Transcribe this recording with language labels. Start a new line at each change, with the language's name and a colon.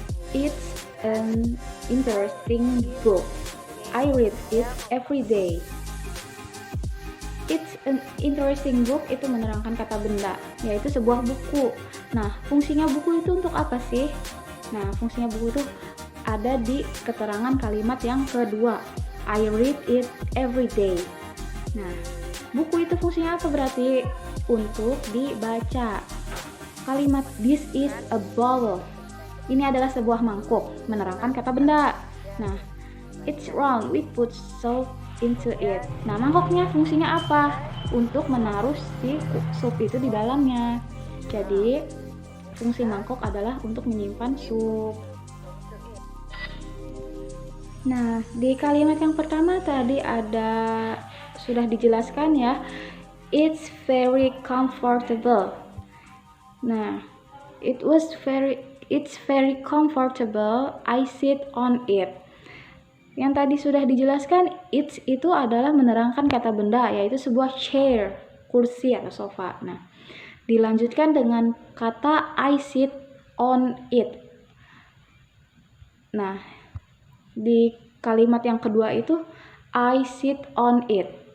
English: It's an interesting book. I read it every day. It's an interesting book
Indonesian: itu menerangkan kata benda, yaitu sebuah buku. Nah, fungsinya buku itu untuk apa sih? Nah, fungsinya buku itu ada di keterangan kalimat yang kedua.
English: I read it every day.
Indonesian: Nah, buku itu fungsinya apa berarti? Untuk dibaca. Kalimat
English: this is a bowl.
Indonesian: Ini adalah sebuah mangkuk, menerangkan kata benda.
English: Nah, it's round, we put salt into it.
Indonesian: Nah, mangkoknya fungsinya apa? Untuk menaruh si sup itu di dalamnya. Jadi, fungsi mangkok adalah untuk menyimpan sup. Nah, di kalimat yang pertama tadi sudah dijelaskan ya.
English: It's very comfortable. Nah, it's very comfortable. I sit on it.
Indonesian: Yang tadi sudah dijelaskan, it's itu adalah menerangkan kata benda, yaitu sebuah chair, kursi atau sofa. Nah, dilanjutkan dengan kata
English: I sit on it.
Indonesian: Nah, di kalimat yang kedua itu
English: I sit on it.